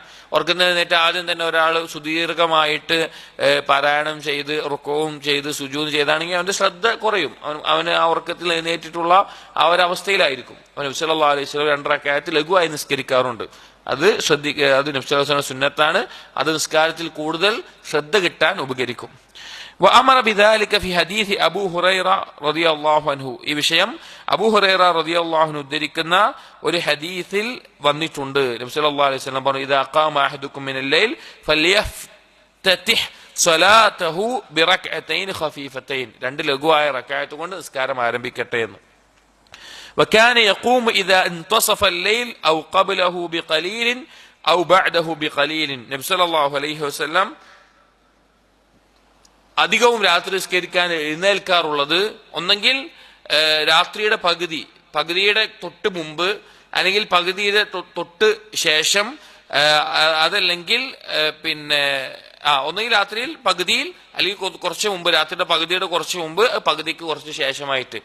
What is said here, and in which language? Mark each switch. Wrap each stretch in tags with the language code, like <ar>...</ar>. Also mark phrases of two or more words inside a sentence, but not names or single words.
<ml>ഉറക്കത്തിൽ എഴുന്നേറ്റ് ആദ്യം തന്നെ ഒരാൾ സുദീർഘമായിട്ട് പാരായണം ചെയ്ത് റുക്കോവും ചെയ്ത് സുജൂദ് ചെയ്താണെങ്കിൽ അവന്റെ ശ്രദ്ധ കുറയും. അവന് ആ ഉറക്കത്തിൽ എഴുന്നേറ്റിട്ടുള്ള ആ ഒരു അവസ്ഥയിലായിരിക്കും. നബി</ml> <ar>صلى الله عليه وسلم</ar> <ml>2 റക്അത്ത് ലഘുവായി നിസ്കരിക്കാറുണ്ട്. അത് നബി</ml> <ar>صلى الله عليه وسلم</ar> <ml>സുന്നത്താണ്. അത് നിസ്കാരത്തിൽ കൂടുതൽ ശ്രദ്ധ കിട്ടാൻ ഉപകരിക്കും.</ml> <ar>وأمر بذلك في حديث أبو هريرة رضي الله عنه.</ar> <ml>ഈ വിഷയം അബൂ ഹുറൈറ</ml> <ar>رضي الله عنه</ar> <ml>ഉദ്ധരിക്കുന്ന ഒരു ഹദീസിൽ വന്നിട്ടുണ്ട്. നബി</ml> <ar>صلى الله عليه وسلم</ar> <ml>പറഞ്ഞു,</ml> <ar>إذا قام أحدكم من الليل فليفتتح صلاته بركعتين خفيفتين.</ar> <ml>2 ലഘുവായ റക്അത്ത് കൊണ്ട് നിസ്കാരം ആരംഭിക്കട്ടെ എന്ന്.</ml> <ar>وكان يقوم إذا انتصف الليل أو قبله بقليل أو بعده بقليل.</ar> <ml>നബി</ml> <ar>صلى الله عليه وسلم</ar> <ml>അധികവും രാത്രി നിസ്കരിക്കാൻ എഴുന്നേൽക്കാറുള്ളത് ഒന്നെങ്കിൽ രാത്രിയുടെ പകുതിയുടെ തൊട്ട് മുമ്പ്, അല്ലെങ്കിൽ പകുതിയുടെ തൊട്ട് ശേഷം, അതല്ലെങ്കിൽ പിന്നെ ഒന്നെങ്കിൽ രാത്രിയിൽ പകുതിയിൽ, അല്ലെങ്കിൽ കുറച്ച് മുമ്പ്, രാത്രിയുടെ പകുതിയുടെ കുറച്ച് മുമ്പ്, പകുതിക്ക് കുറച്ച് ശേഷമായിട്ട്.</ml>